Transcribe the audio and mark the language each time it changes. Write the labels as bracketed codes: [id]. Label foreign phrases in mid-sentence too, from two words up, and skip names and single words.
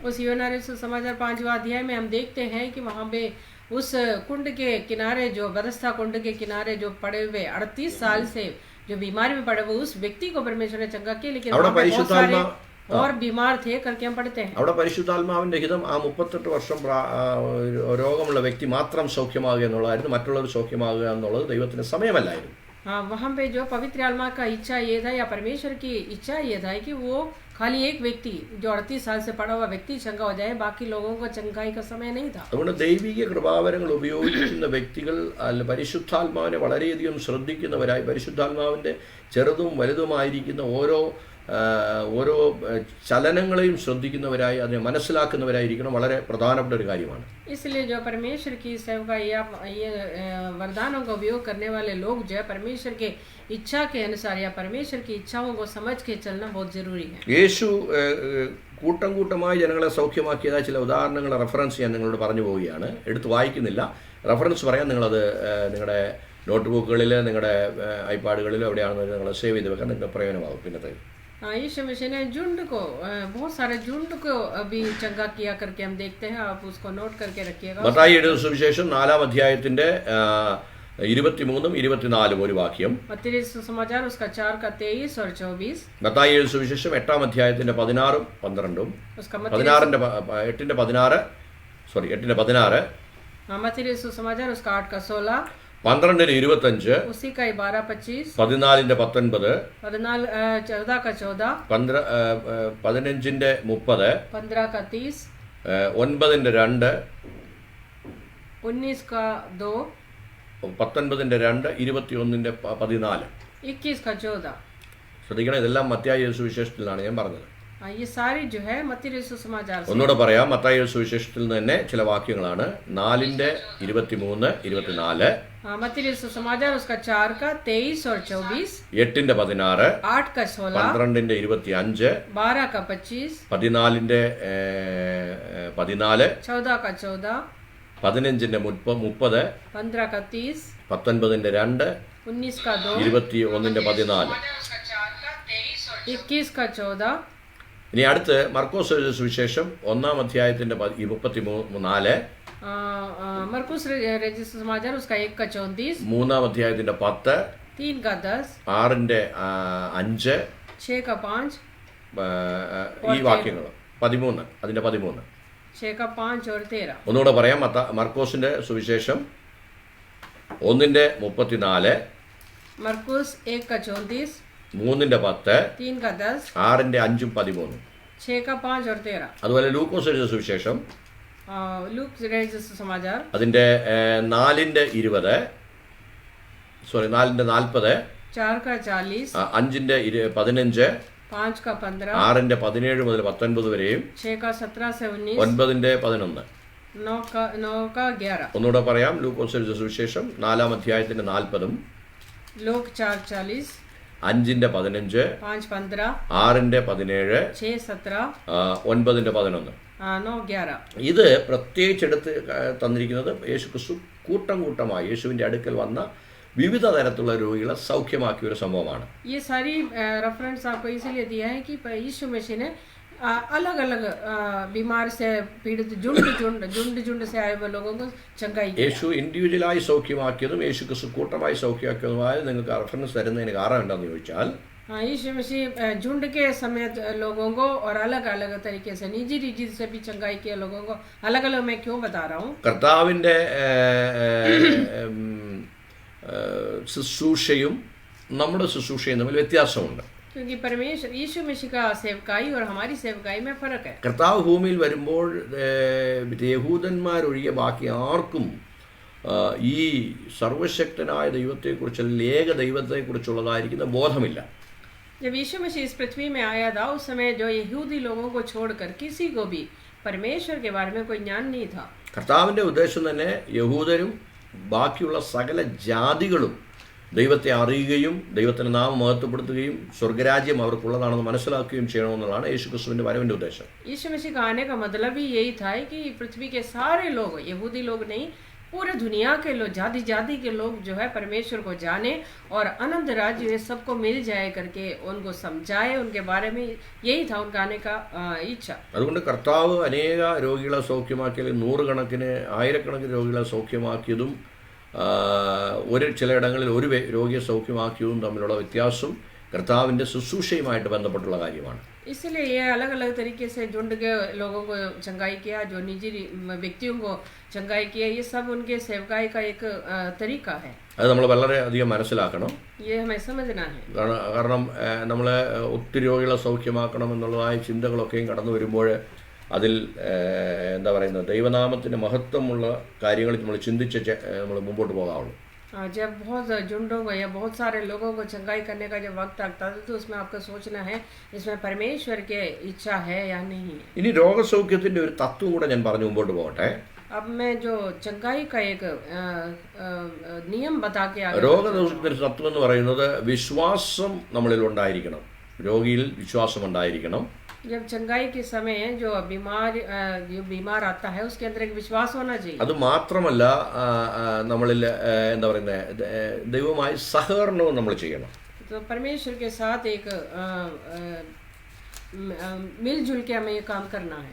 [hi] उस यूहन्ना रचित समाचार 5वां अध्याय में हम देखते हैं कि वहाँ पे उस कुंड के किनारे जो बेथस्दा कुंड के किनारे जो पड़े हुए 38 साल से जो बीमारी में पड़े हुए उस व्यक्ति को परमेश्वर ने चंगा किया. लेकिन बहुत सारे और बीमार थे करके हम पढ़ते हैं. [ml] അവിടെ പരിശുദ്ധാത്മാവിന്റെ ഹിതം ആ 38 വർഷം രോഗമുള്ള വ്യക്തി മാത്രം സൗഖ്യമാകുക എന്നുള്ളതായിരുന്നു. മറ്റുള്ളവർ സൗഖ്യമാകുക എന്നുള്ളത് ദൈവത്തിന്റെ സമയമല്ലായിരുന്നു. [hi] हाँ, वहाँ पे जो पवित्र आत्मा का इच्छा ये था या परमेश्वर की इच्छा ये था कि वो खाली एक व्यक्ति जो 38 साल से पड़ा हुआ व्यक्ति चंगा हो जाए, बाकी लोगों को चंगाई का समय नहीं था. [ml] അതുകൊണ്ട് ദൈവിക കൃപാവരങ്ങൾ ഉപയോഗിക്കുന്ന വ്യക്തികൾ പരിശുദ്ധാത്മാവിനെ വളരെയധികം ശ്രദ്ധിക്കുന്നവരായി പരിശുദ്ധാത്മാവിന്റെ ചെറുതും വലുതുമായിരിക്കുന്ന ഓരോ ഓരോ ചലനങ്ങളെയും ശ്രദ്ധിക്കുന്നവരായി അതിനെ മനസ്സിലാക്കുന്നവരായിരിക്കണം. വളരെ പ്രധാനപ്പെട്ട ഒരു കാര്യമാണ്. [hi] इसलिए जो परमेश्वर की सेवकाई या ये वरदानों का उपयोग करने वाले लोग जो है परमेश्वर के इच्छा के अनुसार या परमेश्वर की इच्छाओं को समझ के चलना बहुत जरूरी है. [ml] യേശു കൂട്ടം കൂട്ടമായി ജനങ്ങളെ സൗഖ്യമാക്കിയതായ ചില ഉദാഹരണങ്ങൾ റെഫറൻസ് ചെയ്യാൻ നിങ്ങളോട് പറഞ്ഞു പോവുകയാണ്. എടുത്ത് വായിക്കുന്നില്ല, റെഫറൻസ് പറയാൻ നിങ്ങളത് നിങ്ങളുടെ നോട്ട് ബുക്കുകളിൽ, നിങ്ങളുടെ ഐപാഡുകളിൽ എവിടെയാണെന്ന് നിങ്ങൾ സേവ് ചെയ്ത് വെക്കാൻ നിങ്ങൾക്ക് പ്രയോജനമാകും. പിന്നത്തെ [hi] यीशु मसीह ने झुंड को बहुत सारे झुंड को अभी चंगा किया करके हम देखते हैं. आप उसको नोट करके रखिएगा. [ml] മത്തായി എഴുതിയ സുവിശേഷം 4-ാം അധ്യായത്തിന്റെ 23-ഉം 24-ഉം ഒരു വാക്യം. [hi] मत्ती सुसमाचार उसका 4 का 23 और 24. [ml] മത്തായി എഴുതിയ സുവിശേഷം 8-ാം അധ്യായത്തിന്റെ 16-ഉം 12-ഉം. [hi] उसका [ml] 8-ന്റെ 16. [hi] मत्ती सुसमाचार उसका 8 का 16. [ml] 12-ന്റെ 25. [hi] उसी का 12-25. [ml] 14-ന്റെ 19. [hi] 14 का 14. [ml] 15-ന്റെ 30. [hi] 15 का 30. [ml] 9-ന്റെ 2. [hi] 19 का 2. [ml] 19-ന്റെ 2. 21-ന്റെ 14. [hi] 21 का 14. [ml] ശ്രദ്ധിക്കണം, ഇതെല്ലാം മത്തായി സുവിശേഷത്തിലാണ് ഞാൻ പറഞ്ഞത്. [hi] ये सारी जो है मत्ती सुसमाचार से. [ml] ഒന്നുകൂടെ പറയാം, മത്തായി സുവിശേഷത്തിൽ നിന്ന് തന്നെ ചില വാക്യങ്ങളാണ്. 4-ന്റെ 23, 24. [hi] मत्ती सुसमाचार उसका 4 का 23 और 24. [ml] 8-ന്റെ 16. [hi] 8 का 16. [ml] 12-ന്റെ 25. [hi] 12 का 25. [ml] 14-ന്റെ 14. [hi] 14 का 14. [ml] 15-ന്റെ 30. [hi] 15 का 30. [ml] 19-ന്റെ 2. [hi] 19 का 2. [ml] 21-ന്റെ 14. [hi] 21 का 14. [ml] ഇനി അടുത്ത് മർക്കോസ് എഴുതിയ സുവിശേഷം 1-ാം അധ്യായത്തിന്റെ 34. [hi] मरकुस सुसमाचार उसका 1 का 34. [ml] 3-ാം അധ്യായത്തിന്റെ 10. [hi] 3 का 10. [ml] 6-ന്റെ 5. [hi] 6 का 5. [ml] ഈ വാക്യങ്ങൾ 13, അതിന്റെ 13. [hi] 6 का 5 और 13. [ml] ഒന്നുകൂടെ പറയാം, മർക്കോസിന്റെ സുവിശേഷം 1-ന്റെ 34. [hi] मरकुस 1 का 34. [ml] 3-ന്റെ 10. [hi] 3 का 10. [ml] 6-ന്റെ 5-ഉം 13. [hi] 6 का 5 और 13. [ml] അതുപോലെ ലൂക്കോസ് എഴുതിയ സുവിശേഷം [hi] लूक समाचार [ml] അതിന്റെ 4-ന്റെ 20. 4-ന്റെ 40. [hi] 4 का 40. [ml] 5-ന്റെ 15. [hi] 5 का 15. [ml] 6-ന്റെ 17 മുതൽ 19 വരെയും. [hi] 6 का 17 से 19. [ml] 9-ന്റെ 11. [hi] 9 का 11. [ml] ഒന്നുകൂടെ പറയാം, ലൂക്കോസ് എഴുതിയ സുവിശേഷം 4-ാം അധ്യായത്തിന്റെ 40-ഉം. [hi] लूक 4 40. [ml] 5-ന്റെ 15. [hi] 5 15. [ml] 6-ന്റെ 17. [hi] 6 17. [ml] 9-ന്റെ 11. [hi] 9 11. [ml] ഇത് പ്രത്യേകിച്ചെടുത്ത് തന്നിരിക്കുന്നത് യേശുക്രിസ്തു കൂട്ടം കൂട്ടമായി യേശുവിൻ്റെ അടുക്കൽ വന്ന വിവിധ തരത്തിലുള്ള രോഗികളെ സൗഖ്യമാക്കിയ ഒരു സംഭവമാണ്. [hi] ये सारी रेफरेंस आपको इसीलिए दिया है कि यीशु मसीह ने अलग अलग बीमार से पीड़ित झुंड से आए हुए लोगों को चंगाई किया. [ml] യേശു ഇൻഡിവിജ്വലായി സൗഖ്യമാക്കിയതും യേശുക്രിസ്തു കൂട്ടമായി സൗഖ്യമാക്കിയതുമായ നിങ്ങൾക്ക് റെഫറൻസ് തരുന്നതിന് കാരണം എന്താണെന്ന് ചോദിച്ചാൽ, [hi] यीशु मसीह झुंड के समेत लोगों को और अलग अलग तरीके से निजी से भी चंगाई किया लोगों को अलग अलग मैं क्यों बता रहा हूँ. [ml] കർത്താവിൻ്റെ ശുശ്രൂഷയും നമ്മുടെ ശുശ്രൂഷയും തമ്മിൽ വ്യത്യാസമുണ്ട്. [hi] क्योंकि परमेश्वर यीशु मसीह का सेवकाई और हमारी सेवकाई में फर्क है. [ml] കർത്താവ് ഭൂമിയിൽ വരുമ്പോൾ യഹൂദന്മാരൊഴികെ ബാക്കി ആർക്കും ഈ സർവശക്തനായ ദൈവത്തെക്കുറിച്ചുള്ള ഏക ദൈവത്തെക്കുറിച്ചുള്ളതായിരിക്കുന്ന ബോധമില്ല. [hi] जब यीशु मसीह इस पृथ्वी में आया था उस समय जो यहूदी लोगों को छोड़कर किसी को भी परमेश्वर के बारे में कोई ज्ञान नहीं था. [ml] കർത്താവിൻ്റെ ഉദ്ദേശം തന്നെ യഹൂദരും ബാക്കിയുള്ള സകല ജാതികളും ദൈവത്തെ അറിയുകയും ദൈവത്തിൻ്റെ നാമം മഹത്വപ്പെടുത്തുകയും സ്വർഗരാജ്യം അവർക്കുള്ളതാണെന്ന് മനസ്സിലാക്കുകയും ചെയ്യണമെന്നുള്ളതാണ് യേശുക്രിസ്തുവിൻ്റെ വരവിൻ്റെ ഉദ്ദേശം. [hi] यीशु मसीह का आने का मतलब ही यही था कि पृथ्वी के सारे लोग, यहूदी लोग नहीं, पूरे दुनिया के लोग, जाति जाति के लोग जो है परमेश्वर को जाने और अनंत राज्य ये सबको मिल जाए करके उनको समझाए. उनके बारे में यही था उनका आने का इच्छा. [ml] അതുകൊണ്ട് കർത്താവ് അനേക രോഗികളെ സൗഖ്യമാക്കിയാൽ 100 കണക്കിന് 1000 രോഗികളെ സൗഖ്യമാക്കിയതും ചിലയിടങ്ങളിൽ ഒരു രോഗിയെ സൗഖ്യമാക്കിയതും തമ്മിലുള്ള വ്യത്യാസം കർത്താവിൻ്റെ ശുശ്രൂഷയുമായിട്ട് ബന്ധപ്പെട്ടുള്ള കാര്യമാണ്. [hi] इसलिए ये अलग अलग तरीके से झुंड के लोगों को चंगाई किया, जो निजी व्यक्तियों को चंगाई किया, ये सब उनके सेवकाई का एक तरीका है. [ml] അത് നമ്മൾ വളരെയധികം മനസ്സിലാക്കണം. [hi] ये हमें समझना है. [ml] കാരണം നമ്മളെ ഒത്തിരി രോഗികളെ സൗഖ്യമാക്കണം എന്നുള്ളതായ ചിന്തകളൊക്കെയും കടന്നു വരുമ്പോൾ അതിൽ എന്താ പറയുന്നത്, ദൈവനാമത്തിൻ്റെ മഹത്വമുള്ള കാര്യങ്ങൾ നമ്മൾ ചിന്തിച്ച് നമ്മൾ മുമ്പോട്ട് പോകാവുള്ളൂ. [hi] जब बहुत झुंडों को या बहुत सारे लोगों को चंगाई करने का जब वक्त आता है तो उसमें आपको सोचना है इसमें परमेश्वर की इच्छा है या नहीं है. [ml] ഇനി രോഗസൗഖ്യത്തിൻ്റെ ഒരു തത്വം കൂടെ ഞാൻ പറഞ്ഞു മുമ്പോട്ട് പോകട്ടെ. [hi] अब मैं जो चंगाई का एक नियम बता के आगे [ml] രോഗസൗഖ്യത്തിൻ്റെ തത്വം എന്ന് പറയുന്നത് വിശ്വാസം നമ്മളിൽ ഉണ്ടായിരിക്കണം. രോഗിയിൽ വിശ്വാസം ഉണ്ടായിരിക്കണം. [hi] जब चंगाई के समय जो बीमार आता है उसके अंदर एक विश्वास होना चाहिए. [ml] അത് മാത്രമല്ല നമ്മളിൽ എന്താ പറയുന്നത് ദൈവവുമായി സഹകരണവും നമ്മൾ ചെയ്യണം. [hi] तो परमेश्वर के साथ एक मिलजुल के हमें ये काम करना है.